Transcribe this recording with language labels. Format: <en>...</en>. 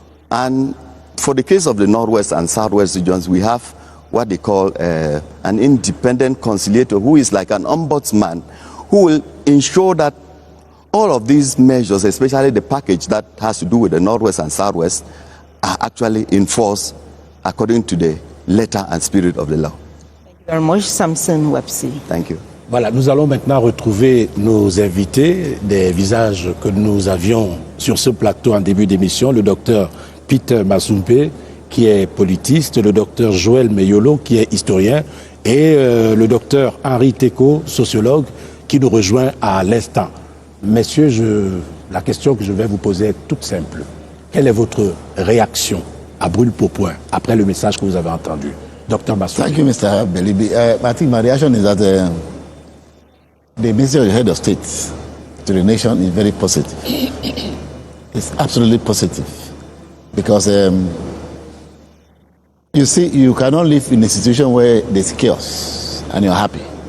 <en>And for the case of the Northwest and Southwest regions, we have what they call an independent conciliator, who is like an ombudsman, who will ensure that all of these measures, especially the package that has to do with the Northwest and Southwest, are actually enforced according to the letter and spirit of the law. Thank you very much, Samson Websi. Thank you.</en> <fr>Voilà, nous allons maintenant retrouver nos invités, des visages que nous avions sur ce plateau en début d'émission, le docteur Peter Masumpe, qui est politiste, le docteur Joël Meyolo, qui est historien, et le docteur Henri Teko, sociologue, qui nous rejoint à l'instant. Messieurs, la question que je vais vous poser est toute simple. Quelle est votre réaction à brûle-pourpoint après le message que vous avez entendu? Dr. Masumpe.</fr> <en>Thank you, Mr. Belibi. I think my reaction is that the message of the head of state to the nation is very positive. It's absolutely positive. Because you see, you cannot live in a situation where there's chaos and you're happy.</en>